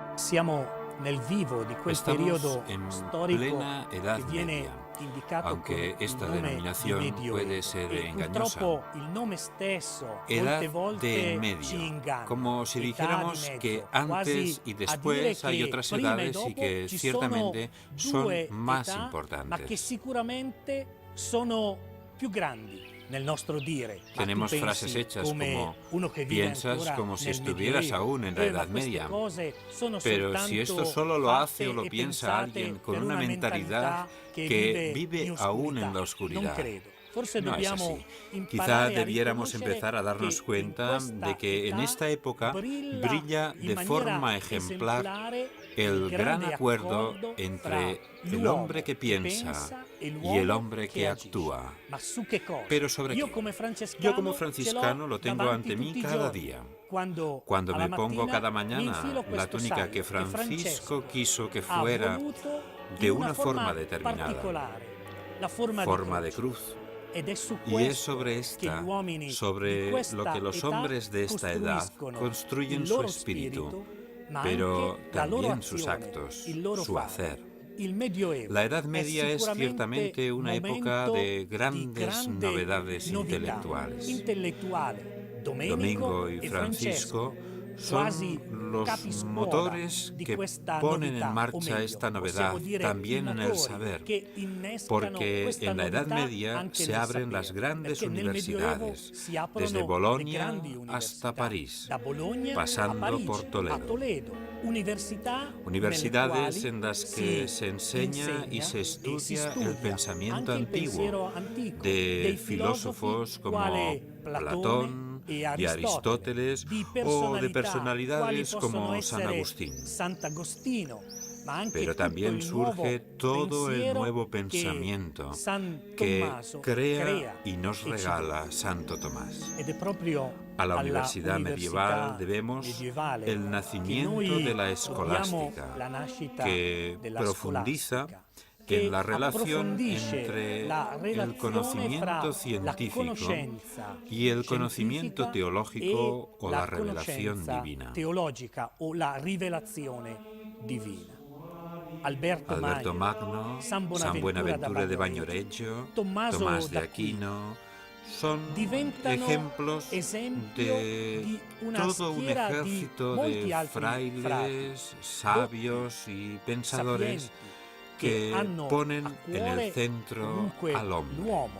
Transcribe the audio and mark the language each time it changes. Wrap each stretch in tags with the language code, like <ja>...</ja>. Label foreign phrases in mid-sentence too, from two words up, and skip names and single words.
<it>Siamo nel vivo di quel</it> <es>Estamos</es> <it>periodo</it> <es>en</es> <it>storico</it> <es>plena Edad</es> <it>che viene</it> <es>Media,</es> <it>indicato</it> <es>aunque</es> <it>con</it> <es>esta</es> <it>il nome di</it> <es>denominación</es> <it>Medioevo.</it> <es>puede ser</es> <it>E</it> <es>engañosa.</es> <it>purtroppo il nome stesso</it> <es>Edad</es> <it>volte</it> <es>de en</es> <it>ci</it> <es>medio,</es> <it>inganna.</it> <es>como si</es> <it>Età di</it> <es>dijéramos</es> <it>mezzo,</it> <es>que</es> <it>quasi</it> <es>antes y</es> <it>a dire</it> <es>después hay</es> <it>che</it> <es>otras</es> <it>prima e</it> <es>edades y</es> <it>dopo</it> <es>que</es> <it>ci</it> <es>ciertamente</es> <it>sono</it> <es>son</es> <it>due</it> <es>más</es> <it>età, ma che</it> <es>importantes.</es> <it>sicuramente sono più grandi nel nostro dire. Ma</it> <es>Tenemos</es> <it>tu</it> <es>frases</es> <it>pensi</it> <es>hechas</es> <it>come</it> <es>como</es> <it>uno che vive</it> <es>piensas</es> <it>ancora</it> <es>como si</es> <it>nel</it> <es>estuvieras</es> <it>Medioevo.</it> <es>aún en la</es> <it>Ma</it> <es>Edad</es> <it>queste</it> <es>Media.</es> <it>cose sono</it> <es>Pero si esto</es> <it>soltanto</it> <es>solo lo hace o</es> <it>fatte</it> <es>lo</es> <it>e</it> <es>piensa</es> <it>pensate</it> <es>alguien con</es> <it>per</it> <es>una</es> <it>una</it> <es>mentalidad</es> <it>mentalità</it> <es>que vive</es> <it>in</it> <es>aún en</es> <it>oscurità.</it> <es>la</es> <it>Non</it> <es>oscuridad.</es> <it>credo. Forse</it> <es>No es</es> <it>dobbiamo</it> <es>así. Quizá</es> <it>imparare a</it> <es>debiéramos</es> <it>riconoscere</it> <es>empezar a darnos</es> <it>che in</it> <es>cuenta</es> <it>questa</it> <es>de que en</es> <it>età</it> <es>esta época brilla</es> <it>in</it> <es>de</es> <it>maniera</it> <es>forma ejemplar</es> <it>esemplare</it> <es>el gran</es> <it>grande</it> <es>acuerdo</es> <it>accordo</it> <es>entre</es> <it>fra</it> <es>el hombre que</es> <it>l'uomo</it> <es>piensa</es> <it>e</it> <es>y el</es> <it>l'uomo</it> <es>hombre</es> <it>che</it> <es>que</es> <it>agisce.</it> <es>actúa.</es> <it>Ma su che cosa?</it> <es>¿Pero sobre</es> <it>Io</it> <es>qué?</es> <it>come</it> <es>Yo como</es> <it>francescano</it> <es>franciscano lo tengo</es> <it>davanti</it> <es>ante mí</es> <it>tutti i</it> <es>cada</es> <it>giorni.</it> <es>día.</es> <it>Quando</it> <es>Me pongo</es> <it>mattina</it> <es>cada</es> <it>mi</it> <es>mañana</es> <it>infilo</it> <es>la</es> <it>questo</it> <es>túnica</es> <it>saio</it> <es>que Francisco quiso que</es> <it>ha</it> <es>fuera</es> <it>voluto</it> <es>de</es> <it>in</it> <es>una forma determinada,</es> <it>particolare, la forma</it> <es>de</es> <it>di</it> <es>cruz.</es> <it>Ed è su</it> <es>Y es</es> <it>questo</it> <es>sobre</es> <it>che gli</it> <es>esta,</es> <it>uomini di</it> <es>sobre</es> <it>questa</it> <es>lo que los</es> <it>età</it> <es>hombres de esta edad</es> <it>costruiscono</it> <es>construyen</es> <it>il</it> <es>su</es> <it>loro</it> <es>espíritu,</es> <it>spirito, ma</it> <es>pero</es> <it>anche la loro</it> <es>también sus</es> <it>azione,</it> <es>actos,</es> <it>il loro</it> <es>su</es> <it>fare.</it> <es>hacer.</es> <it>Il Medioevo</it> <es>La Edad</es> <it>è</it> <es>Media es</es> <it>sicuramente</it> <es>ciertamente una época</es> <it>momento</it> <es>de</es> <it>di</it> <es>grandes</es> <it>grande</it> <es>novedades</es> <it>novità</it> <es>intelectuales.</es> <it>intellettuale.</it> <es>Domingo y</es> <it>e</it> <es>Francisco</es> <it>quasi</it> <es>son los</es> <it>capiscuola</it> <es>motores</es> <it>di</it> <es>que</es> <it>questa</it> <es>ponen en</es> <it>novità, o</it> <es>marcha</es> <it>meglio,</it> <es>esta</es> <it>possiamo</it> <es>novedad,</es> <it>dire</it> <es>también</es> <it>i</it> <es>en el</es> <it>motori</it> <es>saber,</es> <it>che innescano</it> <es>porque</es> <it>questa</it> <es>en la Edad</es> <it>novità</it> <es>Media</es> <it>anche</it> <es>se</es> <it>nel</it> <es>abren las</es> <it>sapere,</it> <es>grandes</es> <it>perché nel Medioevo</it> <es>universidades,</es> <it>si aprono</it> <es>desde</es> <it>le</it> <es>Bolonia</es> <it>grandi</it> <es>hasta</es> <it>università,</it> <es>París,</es> <it>da Bologna a</it> <es>pasando</es> <it>Parigi,</it> <es>por</es> <it>a</it> <es>Toledo.</es> <it>Toledo, università</it> <es>Universidades</es> <it>nelle</it> <es>en las</es> <it>quali</it> <es>que se enseña y se</es> <it>e si</it> <es>estudia el</es> <it>studia</it> <es>pensamiento</es> <it>anche il pensiero</it> <es>antiguo</es> <it>antico</it> <es>de</es> <it>dei</it> <es>filósofos como</es> <it>quale</it> <es>Platón,</es> <it>e</it> <es>de Aristóteles</es> <it>di</it> <es>o de</es> <it>personalità quali</it> <es>personalidades</es> <it>possono</it> <es>como San</es> <it>essere</it> <es>Agustín.</es> <it>Sant'Agostino, ma anche</it> <es>Pero</es> <it>tutto</it> <es>también</es> <it>il nuovo</it> <es>surge todo el</es> <it>pensiero</it> <es>nuevo</es> <it>che</it> <es>pensamiento</es> <it>San</it> <es>que</es> <it>Tommaso</it> <es>crea y</es> <it>e</it> <es>nos</es> <it>ci</it> <es>regala Santo Tomás.</es> <it>Ed è proprio</it> <es>A la</es> <it>alla</it> <es>universidad medieval debemos</es> <it>medievale</it> <es>el</es> <it>che</it> <es>nacimiento</es> <it>noi</it> <es>de la</es> <it>dobbiamo</it> <es>escolástica,</es> <it>la nascita</it> <es>que</es> <it>della</it> <es>profundiza</es> <it>scolastica, che</it> <es>en la relación</es> <it>approfondisce</it> <es>entre</es> <it>la</it> <es>el</es> <it>relazione</it> <es>conocimiento</es> <it>fra la</it> <es>científico</es> <it>conoscenza</it> <es>y el conocimiento</es> <it>scientifica</it> <es>teológico</es> <it>e</it> <es>o la revelación</es> <it>conoscenza</it> <es>divina.</es> <it>teologica o la rivelazione divina.</it> <es>Alberto Magno, San Buenaventura de Bagnoregio, Tomás de Aquino, son ejemplos de todo un ejército de frailes, sabios y pensadores que ponen en el centro al hombre.</es>